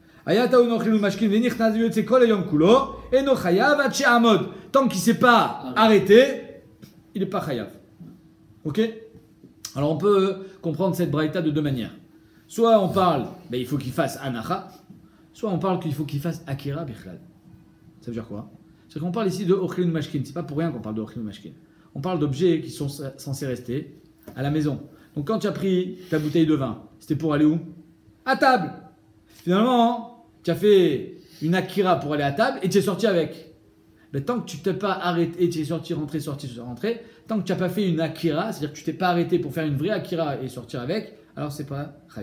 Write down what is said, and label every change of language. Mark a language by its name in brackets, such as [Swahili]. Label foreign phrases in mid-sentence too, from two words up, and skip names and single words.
[French] Tant qu'il ne s'est pas arrêté, il n'est pas chayav. Ok? Alors on peut comprendre cette braïta de deux manières. Soit on parle, il faut qu'il fasse anacha, soit on parle qu'il faut qu'il fasse [Hebrew] עקירה בכלל. [French] Ça veut dire quoi? C'est qu'on parle ici de [Hebrew] אוכלין משקין. [French] C'est pas pour rien qu'on parle de [Hebrew] אוכלין משקין. [French] On parle d'objets qui sont censés rester à la maison. Donc quand tu as pris ta bouteille de vin, c'était pour aller où? À table. Finalement, tu as fait une akira pour aller à table et tu es sorti avec. Mais tant que tu t'es pas arrêté, et tu es sorti, rentré, tant que tu n'as pas fait une akira, c'est-à-dire que tu t'es pas arrêté pour faire une vraie akira et sortir avec, alors c'est pas chayav.